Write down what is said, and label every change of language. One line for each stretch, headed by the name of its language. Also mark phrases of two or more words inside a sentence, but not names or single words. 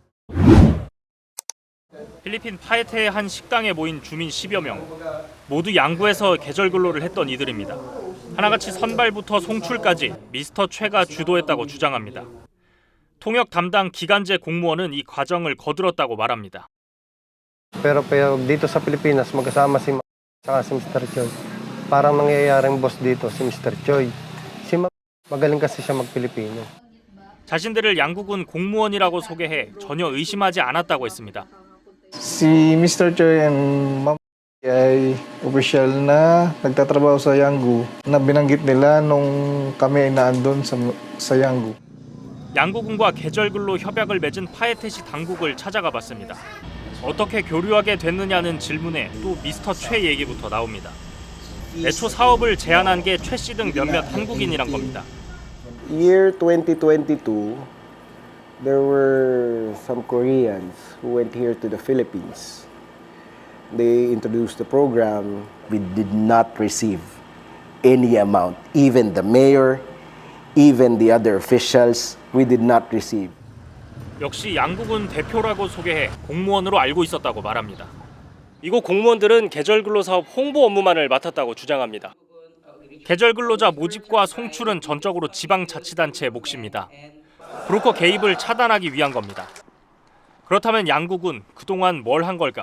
Korean: 필리핀 파에테의 한 식당에 모인 주민 10여 명. 모두 양구에서 계절 근로를 했던 이들입니다. 하나같이 선발부터 송출까지 미스터 최가 주도했다고 주장합니다. 통역 담당 기간제 공무원은 이 과정을 거들었다고 말합니다.
Filipino: Pero dito sa Pilipinas magkasama si Mr. Choi. Parang nangyayaring boss dito si Mr. Choi. magaling kasi siya mag-Pilipino.
Korean: 자신들을 양국은 공무원이라고 소개해 전혀 의심하지 않았다고 했습니다.
Filipino: Si Mr. Choi and Ma'am ay opisyal na nagtatrabaho sa Yanggu na binanggit nila nung kami ay naandun sa Yanggu.
Korean: 양국군과 계절 근로 협약을 맺은 파에테시 당국을 찾아가 봤습니다. 어떻게 교류하게 됐느냐는 질문에 또 미스터 최 얘기부터 나옵니다. 애초 사업을 제안한 게 최 씨 등 몇몇 한국인이란 겁니다.
English: Year 2022, there were some Koreans who went here to the Philippines. they introduced the program, we did not receive any amount. Even the mayor, even the other officials, we did not receive.
Korean: 역시 양국은 대표라고 소개해 공무원으로 알고 있었다고 말합니다. 이곳 공무원들은 계절근로 사업 홍보 업무만을 맡았다고 주장합니다. 계절근로자 모집과 송출은 전적으로 지방자치단체의 몫입니다. 브로커 개입을 차단하기 위한 겁니다. 그렇다면 양국은 그동안 뭘 한 걸까?